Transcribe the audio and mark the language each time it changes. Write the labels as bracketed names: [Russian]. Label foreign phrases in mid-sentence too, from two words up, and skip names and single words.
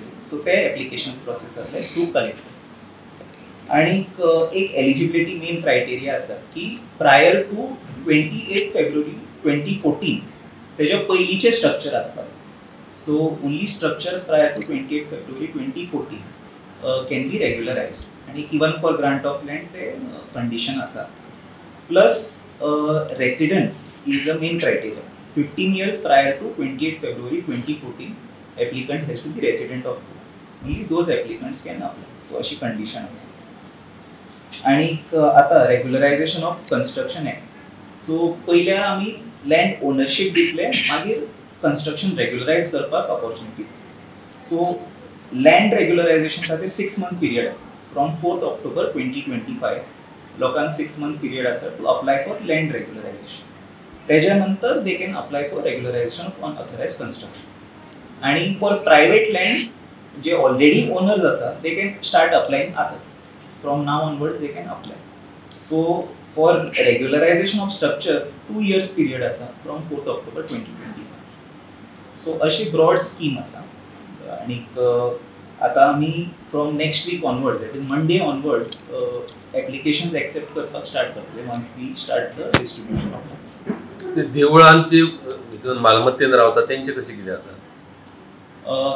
[Konkani] सो ते [English] applications process [Konkani] जातले [English] through collector. [Konkani] आणि एक [English] eligibility main criteria [Konkani] आसा की [English] prior to 28 February 2014 [Konkani] तेच्या पयलींचे स्ट्रक्चर आसपाक. [English] so only structures prior to 28 February 2014 can be regularized आणि even for grant of land [Konkani] ते कंडिशन आसा. [English] plus residents is a main criteria. 15 years prior to 28 February 2014 applicant has to be resident of Goa. Only those applicants can apply. [Konkani] So अशी कंडिशन आसा. आणि आता [English] regularization of construction act. [Konkani] सो पयल्या आमी [English] land ownership [Konkani] दितले, मागीर [English] construction regularize [Konkani] करपाक ऑपॉर्च्युनिटी. [English] so land regularization [Konkani] खातीर 6 [English] month period [Konkani] आसा. [English] from 4th October 2025 [Konkani] लोकांक 6 [English] month period [Konkani] आसा [English] to apply for land regularization. [Konkani] तेच्या नंतर [English] they can apply for regularization of unauthorized construction. आणि for private lands जे already owners आसा they can start applying आतांच. from now onwards they can apply. so for regularization of structure 2 years period आसा from 4th October 2025. [Konkani] सो अशी [English] broad scheme [Konkani] आसा. आणि आतां आमी [English] from next week onwards that is Monday onwards applications accept [Konkani] करपाक स्टार्ट करतले [English] once we start the distribution of funds. [Konkani] देवळांचे भितून मालमत्तेन रावता तेंचे कशें कितें जाता?